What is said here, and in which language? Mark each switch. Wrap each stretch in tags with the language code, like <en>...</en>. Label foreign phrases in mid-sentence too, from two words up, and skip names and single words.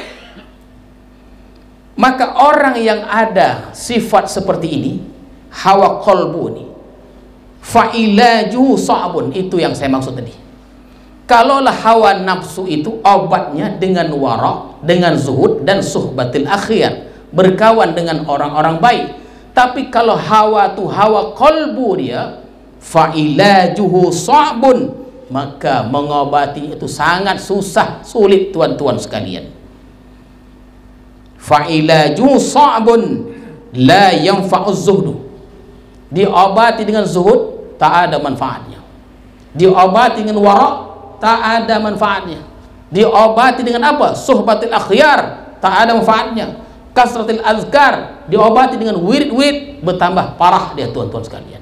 <ms>Maka orang yang ada sifat seperti ini,</ms> <ar>هوى قلب</ar> <ms>ini,</ms> <ar>فعلاجه صعب,</ar> <ms>itu yang saya maksud tadi. Kalaulah hawa nafsu itu obatnya dengan wara, dengan zuhud dan</ms> <ar>صحبة الأخيار,</ar> <ms>berkawan dengan orang-orang baik. Tapi kalau hawa tu</ms> <ar>هوى قلب</ar> <ms>dia,</ms> <ar>فعلاجه صعب,</ar> <ms>maka mengobati itu sangat susah, sulit tuan-tuan sekalian.</ms> <ar>فعلاجه صعب لا ينفع الزهد,</ar> <ms>diobati dengan zuhud tak ada manfaatnya, diobati dengan wara tak ada manfaatnya, diobati dengan apa?</ms> <ar>صحبة الأخيار,</ar> <ms>tak ada manfaatnya.</ms> <ar>كثرة الأذكار,</ar> <ms>diobati dengan wirid-wirid, bertambah parah dia tuan-tuan sekalian.</ms>